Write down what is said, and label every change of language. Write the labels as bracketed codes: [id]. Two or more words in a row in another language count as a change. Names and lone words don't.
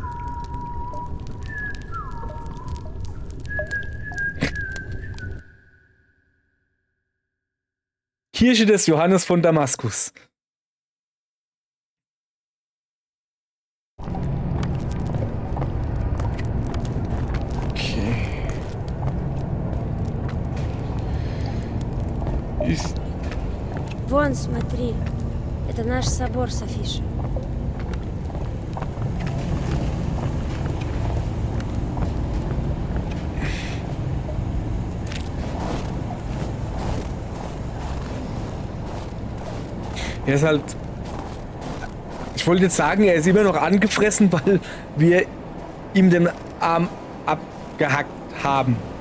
[de] Kirche des Johannes von Damaskus. Okay. Ist... [ru] Вон, смотри. Это наш собор с афишей. [de] Er ist halt... Ich wollte jetzt sagen, er ist immer noch angefressen, weil wir ihm den Arm abgehackt haben.